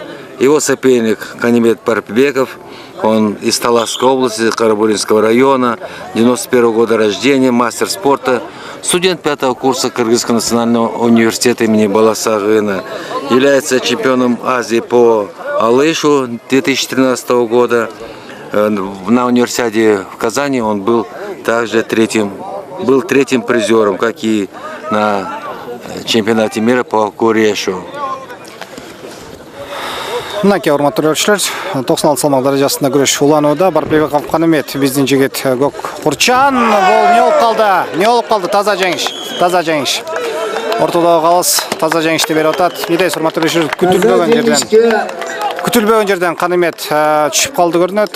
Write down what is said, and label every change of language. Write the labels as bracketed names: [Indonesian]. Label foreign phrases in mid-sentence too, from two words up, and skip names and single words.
[Russian] Его соперник Канимет Барпыбеков, он из Таласской области, Карабулинского района, 91 года рождения, мастер спорта, студент 5-го курса Кыргызского национального университета имени Баласагына, является чемпионом Азии по алышу 2013 года. На универсиаде в Казани он был также третьим призером, как и на чемпионате мира по курешу. [Kyrgyz] Мынакей урматтуу көрүүчүлөр, 96 салмак даражасында күрөш уланууда. Барпыбеков Канымет биздин жигит көк курчан. Бул не болуп калды? Таза жеңиш. Ортодогу калыс таза жеңишти берип атат. Кедес урматтуу көрүүчүлөр, күтүлбөгөн жерден Канымет түшүп калды көрүнөт.